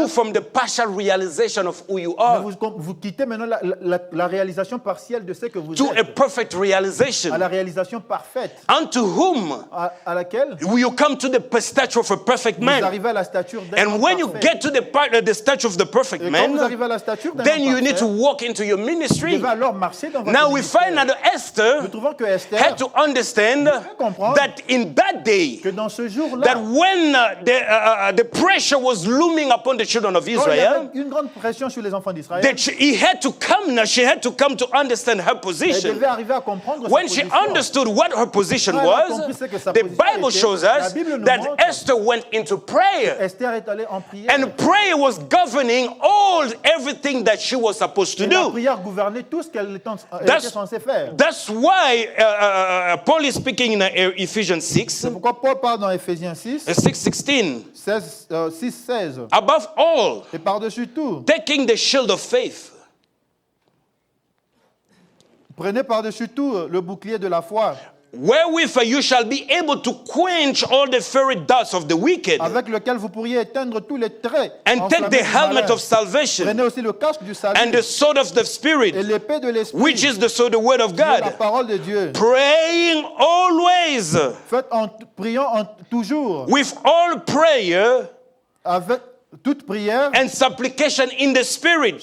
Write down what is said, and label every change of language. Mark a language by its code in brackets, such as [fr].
[en] move from the partial realization of who you [fr] mais [en] are [fr] vous quittez maintenant la réalisation partielle de ce que vous [en] to a [fr] êtes [en] perfect [fr] à [en] realization, [fr] la réalisation parfaite [en] unto whom [fr] à laquelle [en] you come to the stature of a perfect [fr] vous [en] man. [fr] arrivez à la stature d'un [en] And [fr] homme [en] when you [fr] parfait. [en] get to the stature of the perfect [fr] Et quand vous [en] man, [fr] arrivez à la stature d'un [en] then [fr] homme [en] you need to [fr] parfait, [en] walk into your [fr] vous [en] ministry. [fr] devez alors marcher dans votre [en] Now we [fr] ministère. [en] find that Esther [fr] Nous trouvons que Esther, [en] had to understand [fr] comprendre [en] that in that day, [fr] que dans ce [en] that [fr] jour-là, [en] when the pressure was looming upon the children of [fr] quand il y [en] Israel, [fr] avait une grande pression sur les enfants d'Israël, [en] that she had to come to understand her [fr] elle [en] position. [fr] devait arriver à comprendre sa [en] When she [fr] position. [en] understood what her position [fr] Quand elle a [en] was, [fr] compris ce que sa [en] the [fr] position [en] Bible [fr] était, [en] shows [fr] la [en] us [fr] Bible nous [en] that [fr] montre [en] Esther went into prayer. [fr] Esther est allée en prière. [en] And prayer was governing everything that she was supposed to [fr] Et la [en] do. [fr] prière gouvernait tout ce qu'elle était [en] That's- [fr] censée faire. [en] That's why Paul is speaking in Ephesians 6. [fr] C'est pourquoi Paul parle dans Ephésiens 6, [en] 6:16. [fr] 16. [en] Above all, [fr] Et par-dessus tout, [en] taking the shield of faith. [fr] prenez par-dessus tout le bouclier de la foi, [en] Wherewith you shall be able to quench all the fiery darts of the wicked, [fr] avec lequel vous pourriez éteindre tous les traits. [en] and take [fr] enflammés [en] the [fr] du [en] helmet [fr] malin. [en] of salvation [fr] Prenez aussi le casque du salut [en] and the sword of the [fr] et [en] Spirit, [fr] l'épée de l'esprit, [en] which is the sword, the word of [fr] qui est la [en] God, [fr] parole de Dieu. [en] praying always [fr] Prions toujours [en] with all prayer [fr] avec toute prière, [en] and supplication in the Spirit,